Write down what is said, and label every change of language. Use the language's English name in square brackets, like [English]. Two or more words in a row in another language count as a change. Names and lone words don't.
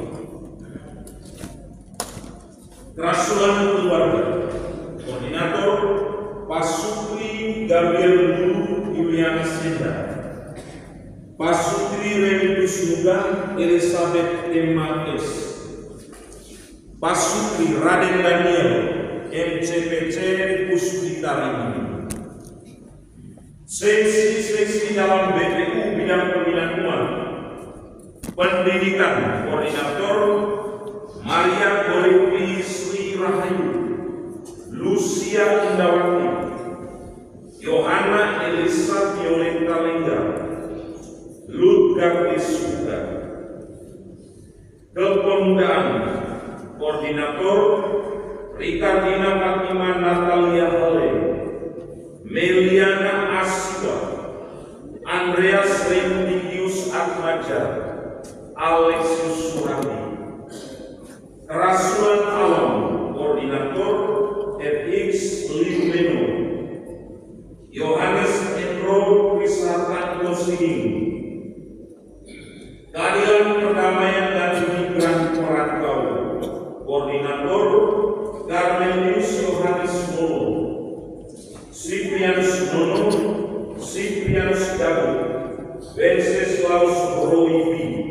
[Indonesian] Kerasulan Keluarga, Koordinator Pasukri Gabriel Dulu Juliana Senda, Pasukri Renus Nuga Elizabeth Emma S, Pasukri Raden Daniel MCPC Puspitarini. Seksi-seksi dalam BPU bidang pembinaan uang, pendidikan, Koordinator Maria Gorepi Sri Rahayu, Lucia Indawati, Yohana Elisa Violeta Lengga, Ludgar Isuda. Kepemudaan, Koordinator Rikardina Fatima Natalia Hale, Meliana Asiwa, Andreas Remdigius Atmaja, Alexius Surandi. Kerasulan Alam, Koordinator FX Liumeno, Yohanes Endro Krisnatan Kosing. Keadilan Perdamaian dan Migran Perantau, Koordinator Carmelius Yohanes Mono, Cyprianus Nono, Cyprianus Dago, Wenceslaus Roibi.